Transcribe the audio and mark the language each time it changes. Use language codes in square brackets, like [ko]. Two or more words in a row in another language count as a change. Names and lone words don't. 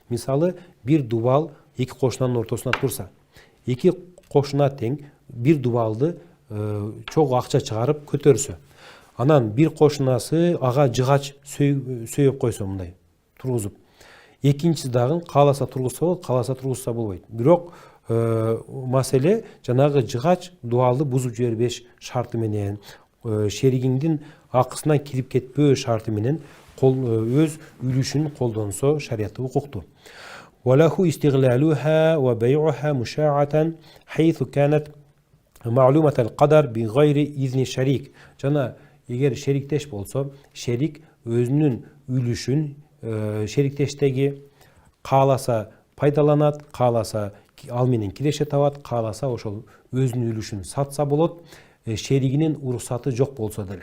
[ky] Мисалы бир дубал эки кошунанын ортосуна турса, эки кошуна тең бир дубалды чогуу акча чыгарып көтөрсө, анан бир кошунасы ага жыгач сөйөп койсо мындай тургузуп, экинчиси дагы кааласа тургузса болот, кааласа тургузса болбойт. Бирок маселе жанагы жыгач дубалды бузуп жибербеш шарты менен, шеригиңдин акысынан кирип кетпөө шарты менен өз үлүшүн колдонсо шариятта укуктуу. [ar] وله استغلالها وبيعها مشاعة حيث كانت معلومة القدر بغير إذن الشريك. [ky] Жана эгер шериктеш болсо, шерик өзүнүн үлүшүн шериктештеги кааласа пайдаланат, кааласа ал менен киреше табат, кааласа ошол өзүнүн үлүшүн сатса болот, шеригинин уруксаты жок болсо деле.